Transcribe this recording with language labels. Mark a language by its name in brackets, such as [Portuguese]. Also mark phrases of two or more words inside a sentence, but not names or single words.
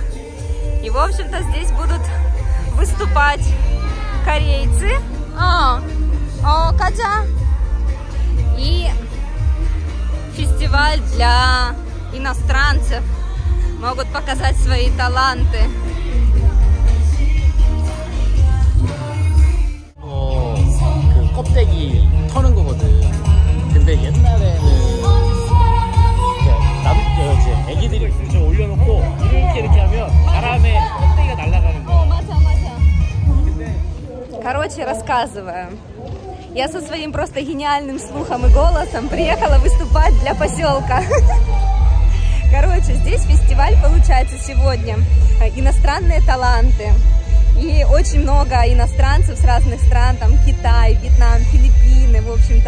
[Russian] И, в общем-то, здесь будут выступать корейцы. Катя! И фестиваль для иностранцев. Могут показать свои таланты. [Korean] 껍데기 터는 거거든. 근데 옛날에는 애기들이 좀 올려놓고 이렇게 하면 바람에 껍데기가 날아가는 거야. 맞아. [Russian] Короче, рассказываю. Я со своим просто гениальным слухом и голосом приехала выступать для поселка. Короче, здесь фестиваль получается сегодня. Иностранные таланты. И очень много иностранцев с разных стран, там Китай, Вьетнам, Филиппины, в общем-то.